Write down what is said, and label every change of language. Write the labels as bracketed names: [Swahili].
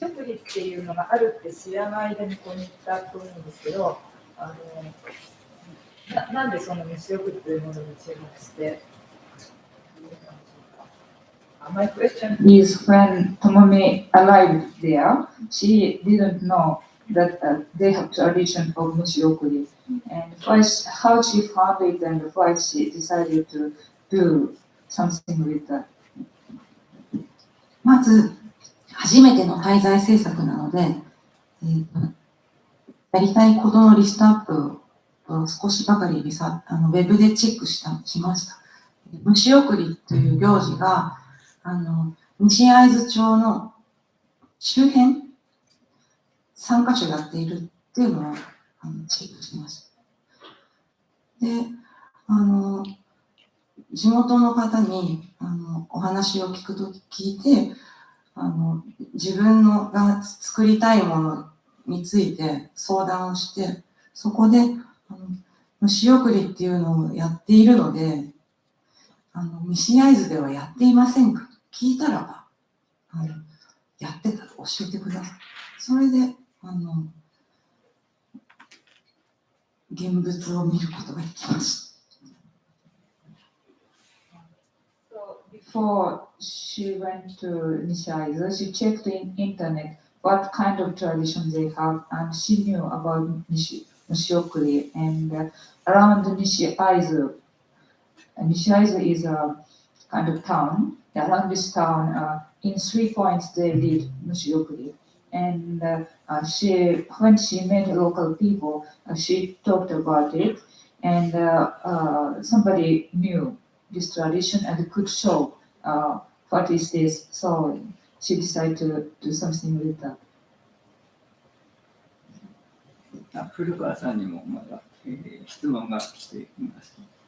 [Japanese] その虫食りっていうのがあるって知らない間にここに行ったと思うんですけど、なんでその虫食りというものに注目して、 [English] My question is when Tomomi arrived there, she didn't know that they have tradition of mushiokuri. And first, how she found it and why she decided to do something with that. [Japanese] まず、初めての滞在政策なので、やりたいことのリストアップを少しばかりウェブでチェックしました。虫送りという行事が、西会津町の周辺3カ所やっているっていうのをチェックしました。で、地元の方にお話を聞いて、自分のが作りたいものについて相談をして、そこで虫送りっていうのをやっているので、西会津ではやっていませんかと聞いたらば、やってたと教えてください。それで現物を見ることができました。 [English] Before she went to Nishaizu, she checked in internet what kind of tradition they have, and she knew about Nishiokuri. And around Nishaizu, Nishaizu is a kind of town. Around this town, in 3 points they did Nishiokuri. And when she met local people, she talked about it, and somebody knew this tradition and could show what is this. So she decided to do something with that. [Japanese] 古川さんにもまだ、質問が来ています。